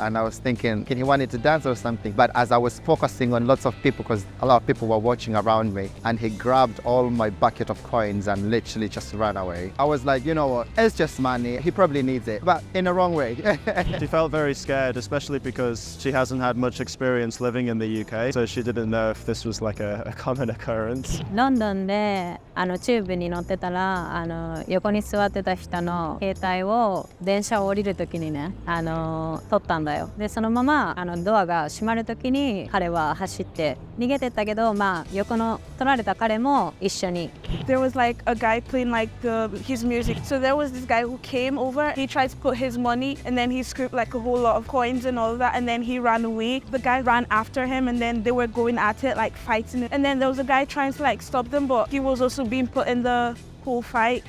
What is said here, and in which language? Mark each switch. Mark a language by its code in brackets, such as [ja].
[en] And I was thinking, can he wanted to dance or something? But as I was focusing on lots of people, because a lot of people were watching around me, and he grabbed all my bucket of coins and literally just ran away. I was like, you know what, it's just money. He probably needs it, but in the wrong way. She felt very scared, especially because she hasn't had much experience living in the UK, so she didn't know if this was like a common occurrence. [ja] ロンドンでチューブに乗ってたら横に座ってた人の携帯を電車を降りるときにね取ったんだよ。でそのままドアが閉まるときに彼は走って逃げてったけど、まあ横の取られた彼々も一緒に。 [en] There was like a guy playing like his music. So there was this guy who came over. He tried to put his money and then he scooped like a whole lot of coins and all of that, and then he ran away. The guy ran after him and then they were going at it, like fighting. And then there was a guy trying to like stop them, but he was also being put in the whole fight.